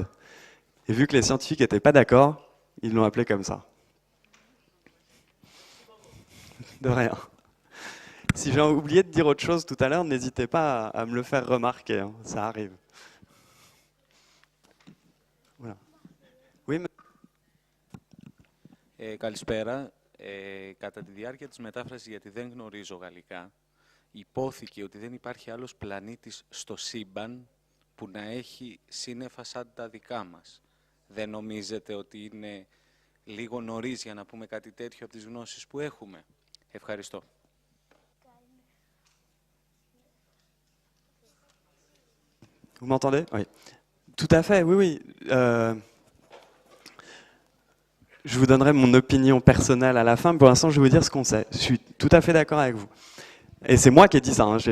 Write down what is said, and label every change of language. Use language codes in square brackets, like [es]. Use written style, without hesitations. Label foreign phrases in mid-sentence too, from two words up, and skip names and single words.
[fr] Et vu que les scientifiques n'étaient pas d'accord, ils l'ont appelé comme ça. De rien. Si j'ai oublié de dire autre chose tout à l'heure, n'hésitez pas à me le faire remarquer, hein, ça arrive. Voilà. Oui, [el] Καλησπέρα. Κατά τη διάρκεια της μετάφρασης, γιατί δεν γνωρίζω γαλλικά, υπόθηκε ότι δεν υπάρχει άλλος πλανήτης στο σύμπαν που να έχει σύννεφα σαν τα δικά μας. Δεν νομίζετε ότι είναι λίγο νωρίς για να πούμε κάτι τέτοιο από τις γνώσεις που έχουμε? Ευχαριστώ. [fr] Vous m'entendez? Oui. Tout à fait, oui, oui. Je vous donnerai mon opinion personnelle à la fin, mais pour l'instant, je vais vous dire ce qu'on sait. Je suis tout à fait d'accord avec vous. Et c'est moi qui ai dit ça, hein.